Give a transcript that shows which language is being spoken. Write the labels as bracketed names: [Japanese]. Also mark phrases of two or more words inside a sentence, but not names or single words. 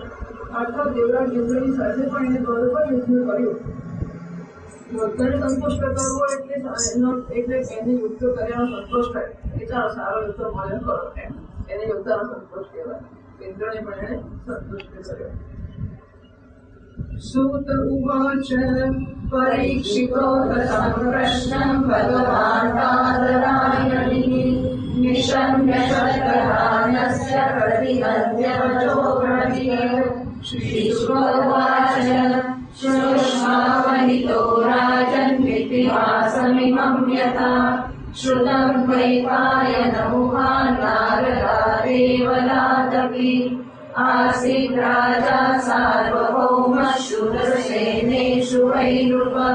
[Gujarati] અર્થાત દેવરાજ ઇન્દ્રની સાથે પણ એને બરોબર યુદ્ધ કર્યું. યોદ્ધાને સંતુષ્ટ કરવો એટલે એને યુદ્ધ કર્યાનો સંતોષ થાય. એ ચાલો સારો યુદ્ધ મળ્યો કરો એમ, એને યોદ્ધાનો સંતોષ કહેવાય. ઇન્દ્રને પણ એને સંતુષ્ટ કર્યો. [Sanskrit] સૂત ઉવાચ परीक्षितो ततं प्रश्नं भगवान् निशम्य शतधानस्य प्रतिहन्यवचो ब्रवीत्. श्रीशुकोवाच श्रुष्मावनितो राजन् इतिहासमिमं यथा श्रुतं द्वैपायनमुखान् नारदादेवलादपि आसीत् राजा सार्वभौमः शूरसेनेषु वैरुप